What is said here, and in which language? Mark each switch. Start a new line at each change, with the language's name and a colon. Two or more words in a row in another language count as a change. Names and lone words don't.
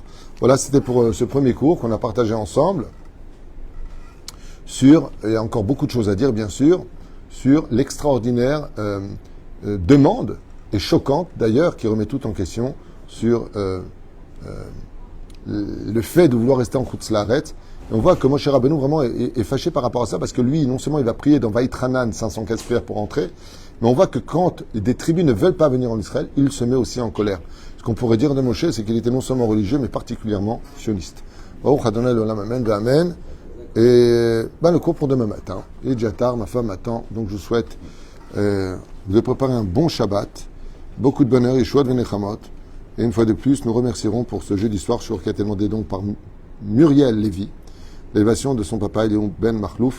French: Voilà, c'était pour ce premier cours qu'on a partagé ensemble sur, il y a encore beaucoup de choses à dire bien sûr, sur l'extraordinaire demande, et choquante d'ailleurs, qui remet tout en question sur le fait de vouloir rester en
Hebrew: חוץ לארץ.
French: Et on voit que Moshe Rabbeinu vraiment est fâché par rapport à ça, parce que lui, non seulement il va prier dans Vaïtranan 515 prières pour entrer, mais on voit que quand des tribus ne veulent pas venir en Israël, il se met aussi en colère. Ce qu'on pourrait dire de Moshe, c'est qu'il était non seulement religieux, mais particulièrement sioniste.
Hebrew: ברוך אדוני לעולם, אמן, אמן.
French: Et le cours pour demain matin. Il est déjà tard, ma femme attend, donc je vous souhaite de préparer un bon Shabbat, beaucoup de bonheur, Yeshua de Venechamot. Et une fois de plus, nous remercierons pour ce jeudi soir, qui a été demandé donc par Muriel Lévy, l'élévation de son papa, Elion Ben Marlouf.